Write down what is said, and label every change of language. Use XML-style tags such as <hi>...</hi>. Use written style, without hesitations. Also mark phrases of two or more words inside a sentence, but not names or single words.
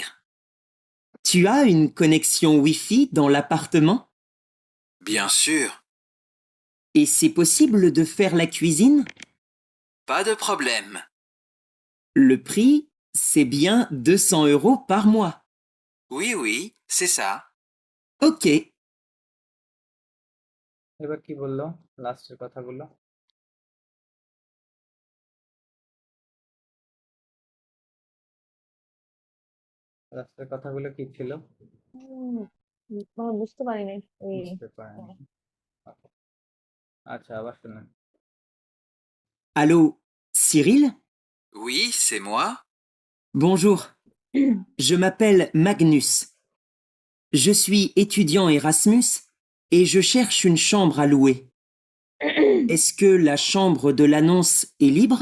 <fr>Tu as une connexion Wi-Fi dans l'appartement? Bien sûr, Et c'est possible de faire la cuisine? pas de problème. Le prix, c'est bien 200 € par mois. Oui, oui, c'est ça. Ok.</fr> <bn>এবার কি বললো, লাস্টের কথাগুলো? লাস্টের কথাগুলো কি ছিল? বুঝতে পারিনি ওই বুঝতে পারেন? আচ্ছা, আবার শুনুন।</bn> <fr>Allô, Cyril? Oui, c'est moi. Bonjour. Je m'appelle Magnus. Je suis étudiant Erasmus et je cherche une chambre à louer. Est-ce que la chambre de l'annonce est libre?</fr>